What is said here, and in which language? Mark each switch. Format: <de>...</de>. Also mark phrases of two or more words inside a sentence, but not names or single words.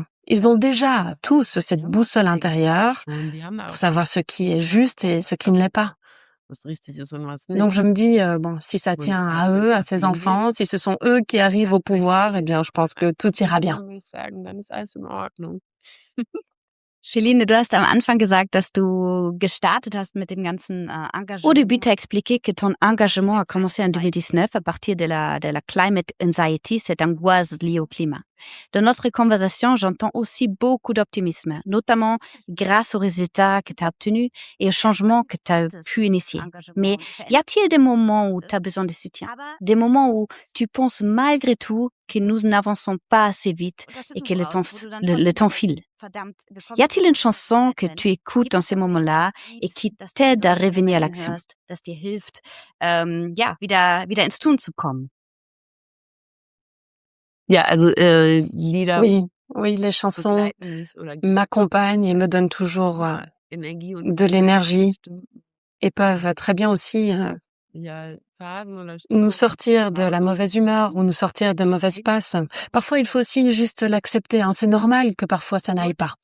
<fr>Ils ont déjà tous cette boussole intérieure pour savoir ce qui est juste et ce qui ne l'est pas. Donc je me dis, si ça tient à eux, à ces enfants, si ce sont eux qui arrivent au pouvoir, eh bien, je pense que tout ira bien. Céline,</fr> <de>du hast am Anfang gesagt, dass du gestartet hast mit dem ganzen Engagement.</de> <fr>Au début, tu as expliqué que ton engagement a commencé en 2019 à partir de la</fr> <en>climate anxiety,</en> <fr>cette angoisse liée au climat. Dans notre conversation, j'entends aussi beaucoup d'optimisme, notamment grâce aux résultats que tu as obtenus et aux changements que tu as pu initier. Mais y a-t-il des moments où tu as besoin de soutien? Des moments où tu penses malgré tout que nous n'avançons pas assez vite et que le temps file? Y a-t-il une chanson que tu écoutes dans ces moments-là et qui t'aide à revenir à l'action?</fr> <de>Wieder ins Tun zu kommen. Ja, also Lieder.</de> <fr>Oui, les chansons m'accompagnent et me donnent toujours de l'énergie et peuvent très bien aussi nous sortir de la mauvaise humeur ou nous sortir de mauvaises passes. Parfois, il faut aussi juste l'accepter. C'est normal que parfois ça n'aille pas.</fr>